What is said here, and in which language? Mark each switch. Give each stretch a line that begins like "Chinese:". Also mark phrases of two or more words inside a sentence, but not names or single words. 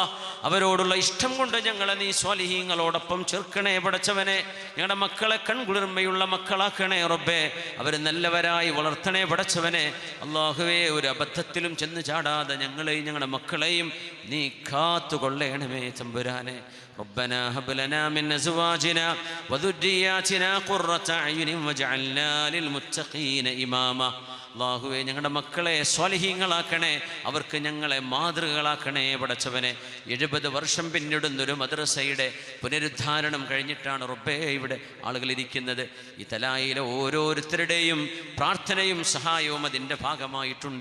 Malayalam: അവരോടുള്ള ഇഷ്ടം കൊണ്ട് ഞങ്ങളെ നീ സ്വാലിഹീങ്ങളോടൊപ്പം ചേർക്കണേ പടച്ചവനെ. ഞങ്ങളുടെ മക്കളെ കൺകുളിർമയുള്ള മക്കളാക്കണേ റബ്ബേ. അവർ നല്ലവരായി വളർത്തണേ പടച്ചവനെ. അല്ലാഹുവേ, ഒരു അബദ്ധത്തിലും ചെന്ന് ചാടാതെ ഞങ്ങളെയും ഞങ്ങളുടെ മക്കളെയും നീ കാത്തുകൊള്ളണമേ തമ്പുരാനെ.
Arabic: ربنا هب لنا من أزواجنا وذرياتنا قرة أعين واجعلنا للمتقين إماما.
Malayalam: അല്ലാഹുവേ, ഞങ്ങളുടെ മക്കളെ സ്വാലിഹീങ്ങളാക്കണേ. അവർക്ക് ഞങ്ങളെ മാതൃകകളാക്കണേ പടച്ചവനെ. 70 വർഷം പിന്നിടുന്നൊരു മദ്രസയുടെ പുനരുദ്ധാരണം കഴിഞ്ഞിട്ടാണ് റബ്ബേ ഇവിടെ ആളുകൾ ഇരിക്കുന്നത്. ഈ തലായിലെ ഓരോരുത്തരുടെയും പ്രാർത്ഥനയും സഹായവും അതിൻ്റെ ഭാഗമായിട്ടുണ്ട്.